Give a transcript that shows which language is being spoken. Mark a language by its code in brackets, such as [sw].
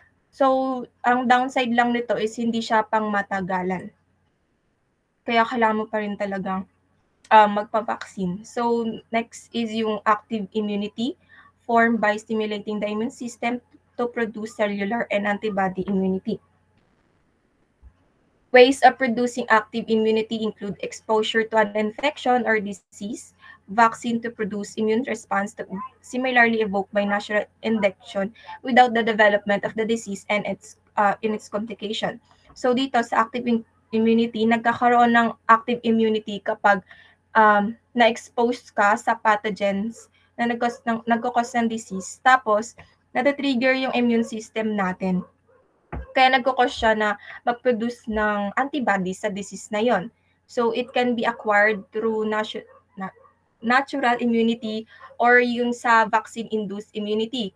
[tl] So, ang downside lang nito is hindi siya pang matagalan. Kaya kailangan mo pa rin talagang magpa-vaccine. [en] So, next is yung active immunity formed by stimulating the immune system to produce cellular and antibody immunity. Ways of producing active immunity include exposure to an infection or disease, vaccine to produce immune response to similarly evoked by natural induction without the development of the disease and in its complication. [tl] So dito sa active immunity, nagkakaroon ng active immunity kapag na-expose ka sa pathogens na nagkakos ng disease, tapos nata-trigger yung immune system natin. Kaya nagkakos siya na mag-produce ng antibodies sa disease na yon. [en] So it can be acquired through natural immunity or yung sa vaccine-induced immunity.